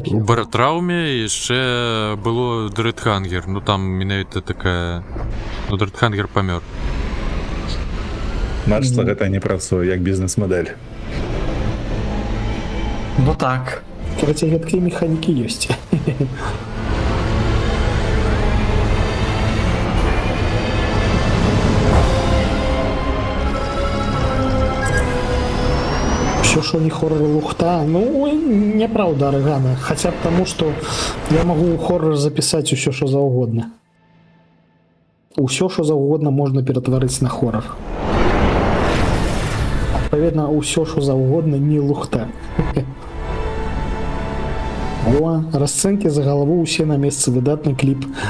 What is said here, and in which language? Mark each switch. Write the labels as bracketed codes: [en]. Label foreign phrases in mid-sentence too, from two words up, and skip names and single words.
[be] У Баратрауме яшчэ было Дрэдхангер, ну там менавіта такая... Ну, Дрэдхангер памёр. Значыцца, гэта не працуе як бізнес-мадэль. Ну так. Карацей, гэткія механікі ёсць. [ru] Все, что не хоррор лухта, ну, неправда, Аргана. Хотя потому, что я могу хоррор записать все, что заўгодна. [be] Усё, что заўгодна можна ператварыць на хоррор. Адпаведна, усё, что заўгодна не лухта. О, расцэнкі за галаву усе на месцы, выдатны кліп.